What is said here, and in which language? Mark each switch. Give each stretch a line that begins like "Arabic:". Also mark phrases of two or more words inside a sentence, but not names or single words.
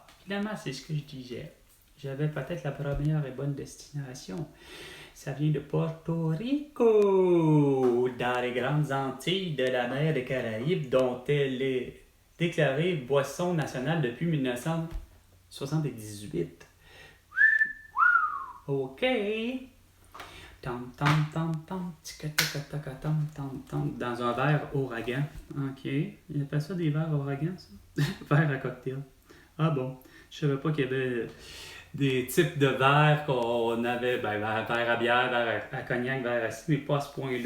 French: Finalement, c'est ce que je disais. J'avais peut-être la première et bonne destination. Ça vient de Porto Rico, dans les grandes Antilles de la mer des Caraïbes, dont elle est déclarée boisson nationale depuis 1978. OK. Tam tam tam tam, tika taka taka tam tam tam, dans un verre ouragan. OK. Il appelle ça des verres ouragan, ça? Verre à cocktail. Ah bon. Je savais pas qu'il y avait des types de verres qu'on avait, ben, verre à bière, verre à cognac, verre à ci, mais pas à ce point-là.